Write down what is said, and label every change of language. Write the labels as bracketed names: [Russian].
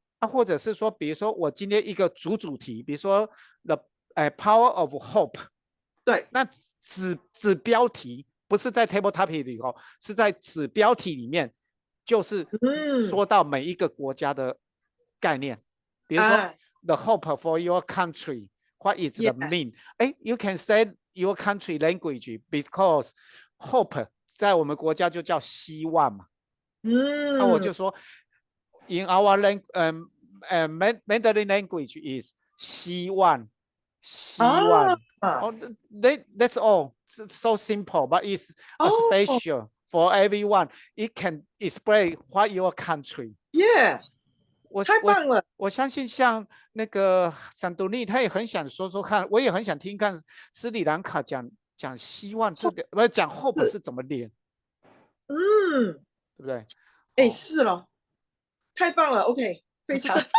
[Chinese] 或者是说，比如说我今天一个主题，比如说 [English] the power of hope， [Chinese] 对，那子标题不是在 table topic 里头，是在子标题里面，就是说到每一个国家的概念，比如说 [English] the hope for your country， what is the mean？ you can say your country language because hope [Chinese] 在我们国家就叫希望嘛。那我就说 [English] in our Mandarin language is 希望。 That's all. So simple, but it's a special for everyone. It can explain what your country. Yeah. [Chinese] 太棒了！我相信像那个桑多利，他也很想说说看，我也很想听看斯里兰卡讲希望这个，不是讲 hope 是怎么练，对不对？是了，太棒了 ，OK， 非常。